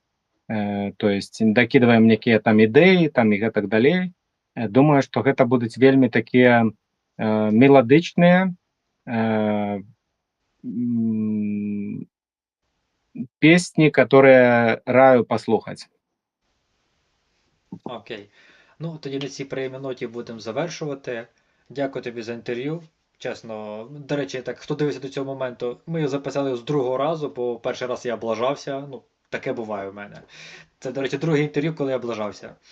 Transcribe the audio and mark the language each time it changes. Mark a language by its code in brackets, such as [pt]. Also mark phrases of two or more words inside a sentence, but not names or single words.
[ru] То есть [be] дакідваем некія там ідэі, там і гэтак далей. Думаю, што гэта будуць вельмі такія меладычныя песні, которые раю послухаць. Окей. [uk] Ну, тоді на цій приємній ноті будемо завершувати. Дякую тобі за інтерв'ю. Чесно, до речі, так, хто дивився до цього моменту, ми його записали з другого разу, бо перший раз я облажався. Ну, таке буває у мене. Це, до речі, друге інтерв'ю, коли я облажався.